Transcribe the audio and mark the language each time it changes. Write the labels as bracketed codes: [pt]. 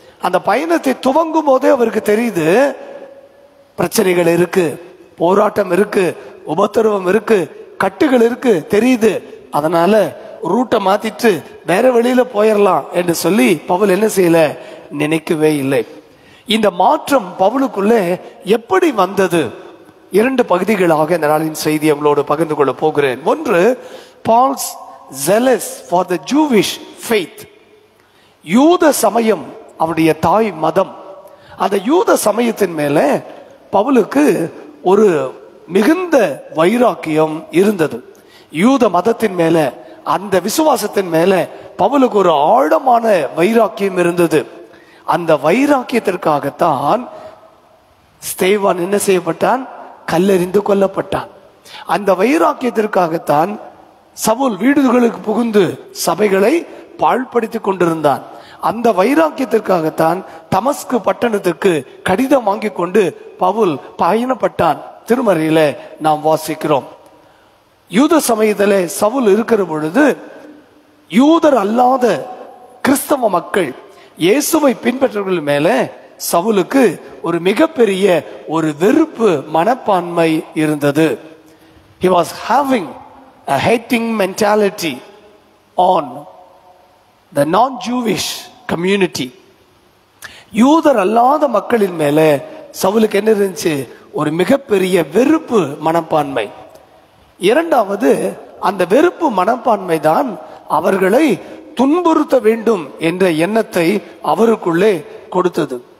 [ta] அந்த பயணத்தை துவங்கும் போதே அவருக்கு தெரியுது, பிரச்சனைகள் இருக்கு, போராட்டம் இருக்கு, உபத்திரவம் இருக்கு, கட்டுகள் இருக்கு, தெரியுது. அதனால ரூட்டை மாத்திட்டு வேற வழியில போயிடலாம் என்று சொல்லி பவுல் என்ன செய்யல, நினைக்கவே இல்லை. இந்த மாற்றம் பவுலுக்குள்ளே எப்படி வந்தது? 2 பகுதிகளாக இந்த நாளின் செய்தி உங்களோடு பகிர்ந்து கொள்ள போகிறேன். ஒன்று, [en] Paul's zealous for the Jewish faith. [ta] யூத சமயம், அவருடைய தாய் மதம், அந்த யூத சமயத்தின் மேல பவுலுக்கு ஒரு மிகுந்த வைராக்கியம் இருந்தது. யூத மதத்தின் மேல, அந்த விசுவாசத்தின் மேல பவுலுக்கு ஒரு ஆழமான வைராக்கியம் இருந்தது. அந்த வைராக்கியத்திற்காகத்தான் ஸ்தேவான் என்ன செய்யப்பட்டான்? கல்லெறிந்து கொல்லப்பட்டான். அந்த வைராக்கியத்திற்காகத்தான் சவுல் வீடுகளுக்கு புகுந்து சபைகளை பாழ்படுத்திக் கொண்டிருந்தான். அந்த வைராக்கியத்திற்காகத்தான் தமஸ்கு பட்டணத்துக்கு கடிதம் வாங்கி கொண்டு பவுல் பயணப்பட்டான். திருமறையில நாம் வாசிக்கிறோம். யூத சமயத்திலே சவுல் இருக்கிற பொழுது யூதர் அல்லாத கிறிஸ்தவ மக்கள், இயேசுவை பின்பற்றவர்கள் மேல சவுலுக்கு ஒரு மிகப்பெரிய ஒரு வெறுப்பு மனப்பான்மை இருந்தது. [en] He was having a hating mentality on the non-Jewish community. [ta] யூதர் அல்லாத மக்களின் மேல சவுலுக்கு என்ன இருந்துச்சு? ஒரு மிகப்பெரிய வெறுப்பு மனப்பான்மை. இரண்டாவது, அந்த வெறுப்பு மனப்பான்மை தான் அவர்களை துன்புறுத்த வேண்டும் என்ற எண்ணத்தை அவருக்குள்ளே கொடுத்தது.